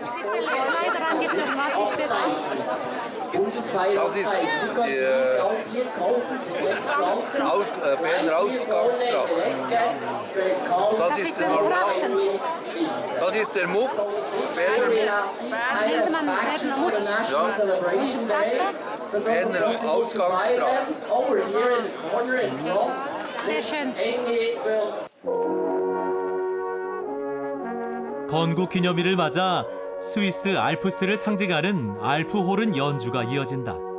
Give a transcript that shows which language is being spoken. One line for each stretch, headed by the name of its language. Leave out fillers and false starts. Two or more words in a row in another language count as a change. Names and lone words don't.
German: Das ist Berner Ausgangstrakt. Das ist der Normal. Das ist der Mutz, Berner Mutz. Ja. Berner Ausgangstrakt. Sehr schön.
Korean: 건국 기념일을 맞아 스위스 알프스를 상징하는 알프호른 연주가 이어진다.